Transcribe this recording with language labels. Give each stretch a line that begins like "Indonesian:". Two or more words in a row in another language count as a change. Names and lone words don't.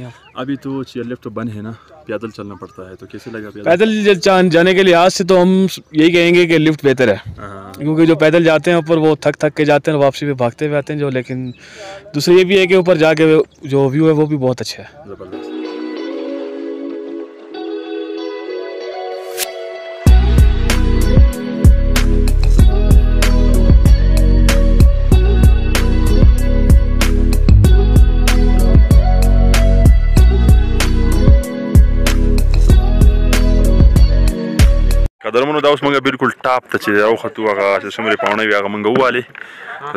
Urdu: ابھی تو
English: chair lift
Urdu: تو بند ہے نا، پیدل چلنا پڑتا ہے، تو کیسے لگا پیدل جانے کے لحاظ سے? تو ہم یہی کہیں گے کہ لفٹ بہتر ہے، کیونکہ جو پیدل جاتے ہیں اوپر وہ تھک کے جاتے ہیں، واپسی پہ بھاگتے ہوئے آتے ہیں جو. لیکن دوسرا یہ بھی ہے کہ اوپر جا کے جو ویو ہے وہ بھی بہت اچھا ہے. زبردست.
Pashto: قدرمنو دا اوس مونږ بالکل ټاپ ته چې راوختو، هغه چې څومره پاڼې وي هغه مونږ ووالې د